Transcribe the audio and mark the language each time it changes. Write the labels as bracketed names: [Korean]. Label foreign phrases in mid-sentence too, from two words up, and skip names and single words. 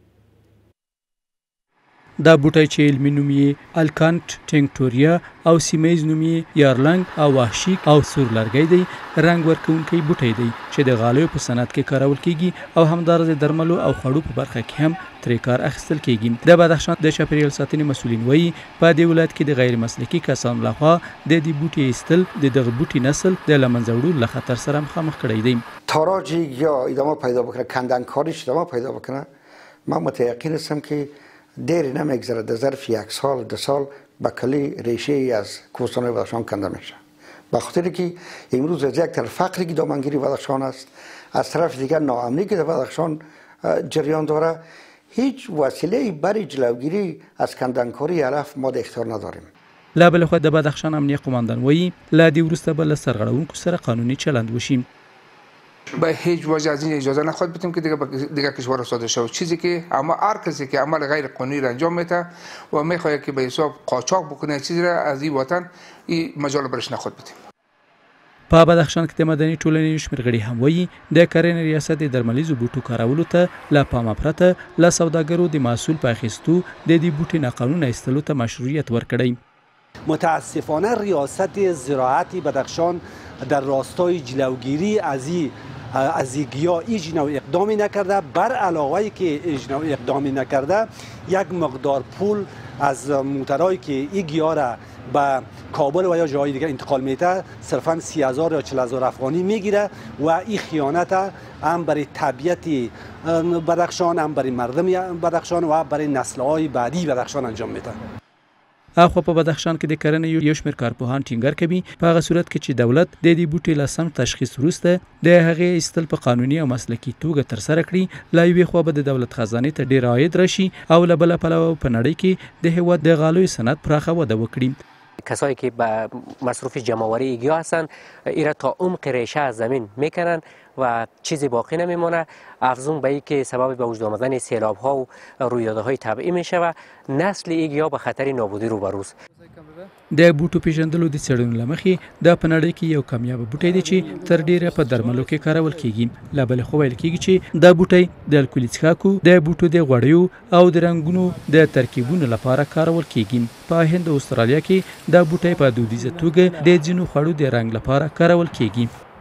[Pashto] دا بوټی چې علمي نوم یې الکانټ ټینګټوریا او سیمه ییز نوم یې یارلنګ او وحشي او سور لرګی دی، رنګ ورکوونکی بوټی دی چې د غالیو په صنعت کې کارول کیږي او همدارس د درملو او خوړو په برخه کې هم ترې کار اخیستل کیږي. د بدخشان د چاپیریال ساتنې مسؤلین وایي په دې ولایت کې د غیر مسلکي کسانو لخوا د دې بوټي ایستل د دغه بوټي نسل د له منځه وړلو له خطر سره مخامخ کړی دی. [Persian] تاراجی یا ادامه پیدا بکنه، کندنکاریش ادامه پیدا بکنه، من متیقن هستم که دیر نمیگذره در ظرف 1 سال 2 سال به کلی ریشه ای از کوهستان بدخشان کنده میشه. به خاطر که امروز از یک طرف فقری که دامنگیری بدخشان است، از طرف دیگر ناامنی که در بدخشان جریان داره، هیچ وسیله برای جلوگیری از کندنکاری علف ما در اختیار نداریم. [Pashto] لا بل خو د بدخشان امنیه قماندان وایي لا دې وروسته به له سرغړونکو سره قانوني چلند وشي. [Persian] به هیچ وجه از این اجازه نخواهد بدیم که دیگر کشور صادر شود. چیزی که اما هر کسی که عمل غیر قانونی را انجام میده و میخواهد که به حساب قاچاق بکنه چیزی را از این وطن این مجال برش نخواهد بدیم. [Pashto] په بدخشان کې د مدني ټولنې یو شمېر غړي هم وایي د کرنې ریاست د درملیزو بوټو کارولو ته له پامه پرته له سوداګرو د محصول په اخیستو د دې بوټي ناقانونه ایستلو ته مشروعیت ورکړی. [Persian] متاسفانه ریاست زراعت بدخشان در راستای جلوگیری از گیاه هیچ نوع اقدامی نکرده. بر علاوه که هیچ نوع اقدامی نکرده، یک مقدار پول از موترهایی که این گیاه را به کابل و یا جای دیگر انتقال میده صرفا 30,000 یا 40,000 افغانی میگیره و این خیانت هم برای طبیعت بدخشان، هم برای مردم بدخشان و برای نسل‌های بعدی بدخشان انجام میده. [Pashto] اخو په بدخشان کې د کرنې یو شمېر کارپوهان ټینګار کوي په هغه صورت کې چې دولت د دې بوټي له سم تشخیص وروسته د هغې ایستل په قانوني او مسلکي توګه ترسره کړي. له یوې خوا به د دولت خزانې ته ډېر عاید راشي او له بله پلوه په نړۍ کې د هېواد د غالیو صنعت پراخه وده وکړي. [Persian] کسایی که به مصروف جمع‌آوری گیاه هستند ایرا تا عمق ریشه از زمین میکنن و چیزی باقی نمیمونه. افزون به اینکه سبب به وجود آمدن سیلاب‌ها و رویدادهای طبیعی میشه و نسل این گیاه به خطر نابودی روبروست. [Pashto] د بوټو پیژندلو د څېړنو له مخې دا په نړۍ کې یو کامیابه بوټی دی چې تر ډیره په درملو کې کارول کیږي. له بلې خوا ویل کیږي چې دا بوټی د الکولي څښاکو، د بوټو د غوړیو او د رنګونو د ترکیبونو لپاره کارول کیږي. په هند او استرالیا کې دا بوټی په دودیزه توګه د ځینو خوړو د رنګ لپاره کارول کیږي.